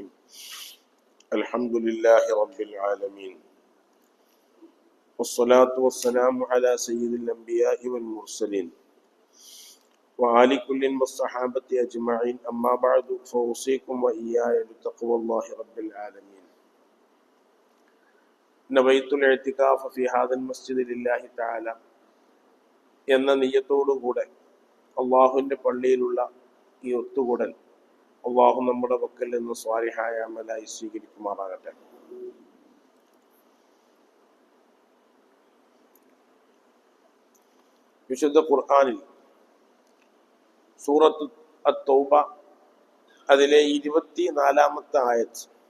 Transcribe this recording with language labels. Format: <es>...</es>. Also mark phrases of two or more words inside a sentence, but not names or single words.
<ar>الحمد لله رب العالمين، والصلاة والسلام على سيد الأنبياء والمرسلين وآل كل والصحابة أجمعين. أما بعد فأوصيكم وإياي بتقوى الله رب العالمين. نويت الاعتكاف في هذا المسجد لله تعالى</ar> <ml>എന്ന നിയ്യത്തോടുകൂടെ അള്ളാഹുവിൻ്റെ പള്ളിയിലുള്ള ഈ ഒത്തുകൂടൽ അള്ളാഹു നമ്മുടെ പക്കൽ നിന്ന് സ്വാലിഹായ അമലായി സ്വീകരിക്കുമാറാകട്ടെ. വിശുദ്ധ ഖുർആനിൽ സൂറത്ത് അത്തൗബ അതിലെ 24-ാമത്തെ ആയത്ത്</ml>